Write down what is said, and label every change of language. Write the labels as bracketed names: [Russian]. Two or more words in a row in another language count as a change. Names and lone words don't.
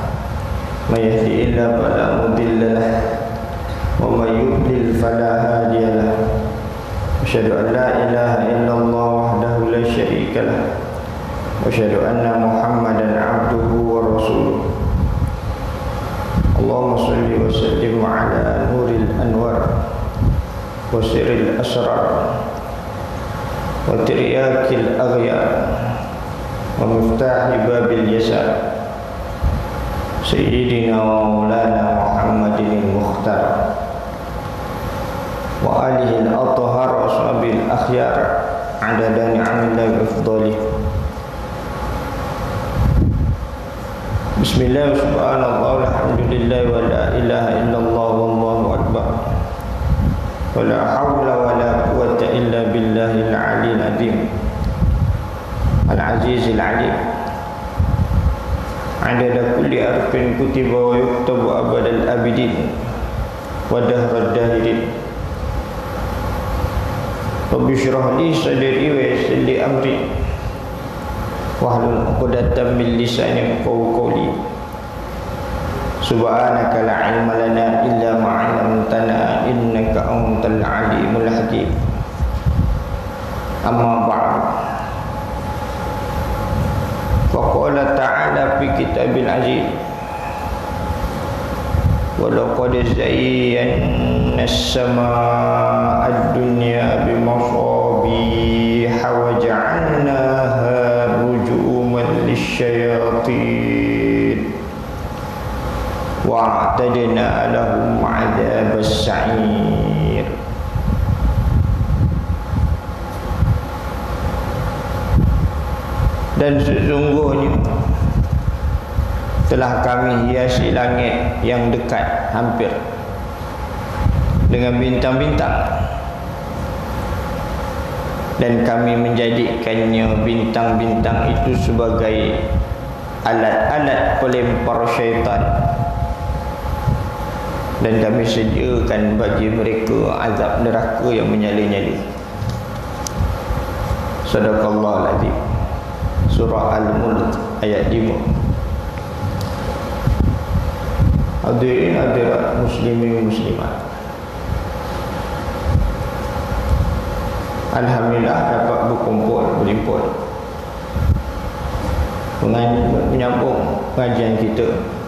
[Arabic] من يهده الله فلا مضل له ومن يضلل فلا هادي له. أشهد أن لا إله إلا الله وحده لا شريك له وأشهد أن محمدا عبده ورسوله. اللهم صل وسلم على نور الأنوار وسر الأسرار وترياق الأغيار ومفتاح باب اليسار سيدنا ومولانا محمد المختار وآله الأطهار وأصحاب الأخيار عدد نعم الله أفضال. بسم الله، سبحان الله، الحمد لله، ولا إله إلا الله، والله أكبر، ولا حول ولا قوة إلا بالله العلي العظيم العزيز العليم. عدد كل حرف كتب ويكتب أبد الآبدين ودهر الداهرين. رب اشرح لي صدري ويسر لي أمري واحلل عقدة من لساني يفقهوا قولي. سبحانك لا علم لنا إلا ما علمتنا إنك أنت العليم الحكيم. أما بعد. فقال تعالى في الكتاب العزيز ولقد زينا السماء الدنيا بمصابيح وجعلناها رجوما للشياطين وأعتدنا لهم عذاب السعير. [Indonesian] Dan sesungguhnya telah kami hiasi langit yang dekat hampir dengan bintang-bintang, dan kami menjadikannya bintang-bintang itu sebagai alat-alat pelempar syaitan, dan kami sediakan bagi mereka azab neraka yang menyala-nyala. [Arabic] صدق الله العظيم. Surah Al-Mulk ayat 5. [Indonesian] Hadirin hadirat muslimin muslimat, alhamdulillah dapat berhimpun menyambung pengajian kita.